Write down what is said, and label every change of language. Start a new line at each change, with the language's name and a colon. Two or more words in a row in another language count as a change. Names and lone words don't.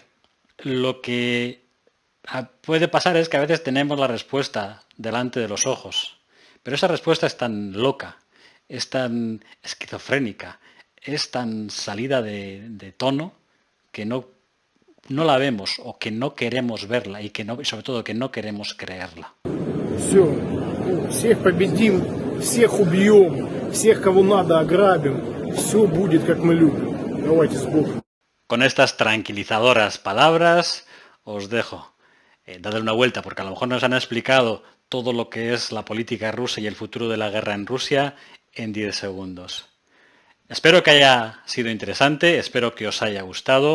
Spanish: Lo que puede pasar es que a veces tenemos la respuesta delante de los ojos, pero esa respuesta es tan loca, es tan esquizofrénica, es tan salida de tono que no la vemos o que no queremos verla y sobre todo que no queremos creerla.
Russian: Все, всех победим, всех убьем, всех, кого надо, ограбим. Все будет, как мы любим. Давайте с Богом.
Spanish: Con estas tranquilizadoras palabras os dejo. Dadle una vuelta porque a lo mejor nos han explicado todo lo que es la política rusa y el futuro de la guerra en Rusia en 10 segundos. Espero que haya sido interesante, espero que os haya gustado.